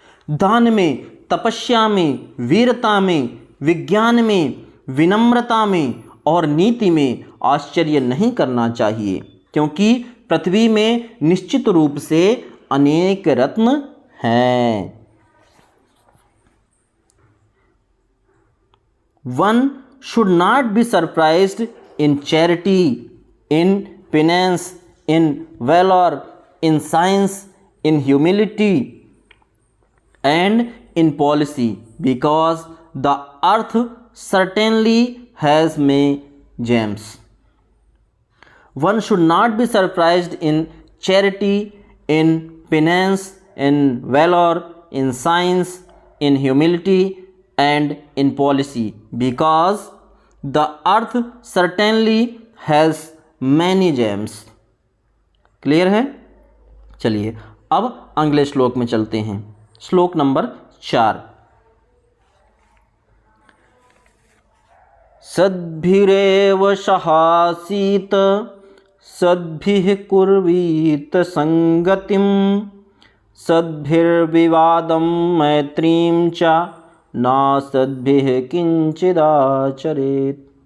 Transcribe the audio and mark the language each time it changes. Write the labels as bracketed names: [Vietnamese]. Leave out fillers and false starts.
[Hindi] दान में, तपस्या में, वीरता में, विज्ञान में, विनम्रता में और नीति में आश्चर्य नहीं करना चाहिए, क्योंकि पृथ्वी में निश्चित रूप से अनेक रत्न हैं। [English] One should not be surprised in charity, in penance, in valor, in science, in humility, and in policy, because the earth certainly has many gems. One should not be surprised in charity, in penance, in valor, in science, in humility, and in policy, because the earth certainly has many gems. [Hindi] Clear है? चलिए अब अगले श्लोक में चलते हैं। श्लोक number 4। [Sanskrit] सद्भिरेव सहासीत सद्भिः कुर्वीत संगतिं, सद्भिर्विवादं मैत्रीं च ना सद्भिः किंचिदाचरेत्।